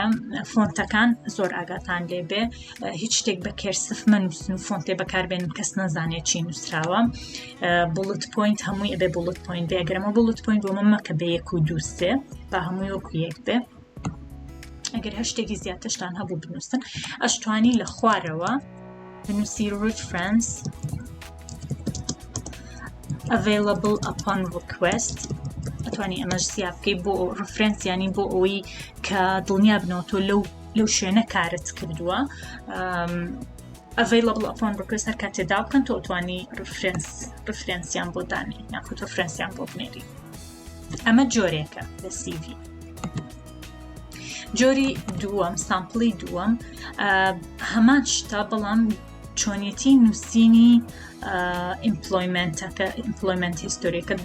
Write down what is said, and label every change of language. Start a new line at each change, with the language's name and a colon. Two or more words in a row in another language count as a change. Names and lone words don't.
Central Kurdish: فۆنتەکان زۆر ئاگاتان لێ بێ، هیچ شتێک بە کێرسف مەنووسن و فۆنتێ بەکاربێنن کەس نەزانێت چی نووسراوە.
English: bullet point
Central Kurdish: هەمووی ئەبێ
English: bullet point
Central Kurdish: بێ. ئەگەرمە
English: bullet point
Central Kurdish: بۆ من مەکە بێ 1 و 2 3 با هەمووی وەکو یەک بێ. ئەگەر هەر شتێکی زیاترشتان هەبوو بنووسن، ئەشتوانی لە خوارەوە بنووسی
English: reference available upon request.
Central Kurdish: ئەتوانی ئەمەش زیاد بکەی بۆ ڕفرەنس، ینی بۆ ئەوەی کە دڵنیا بنەوە تۆ لەو شوێنە کارت کردووە.
English: available upon request
Central Kurdish: هەر کاتێدا بکەن تۆ ئەتوانی ڕفرەنسیان بۆ دانێ یاخود ڕفرەنسیان بۆ بنێری. ئەمە جۆرێکە لە سیڤی. جۆری دووەم، سامپڵی دووەم هەمان شتە، بەڵام چۆنیەتی نووسینی ئیمپلۆیمنتەکە، ئیمپلۆیمنت هیستۆریەکەت.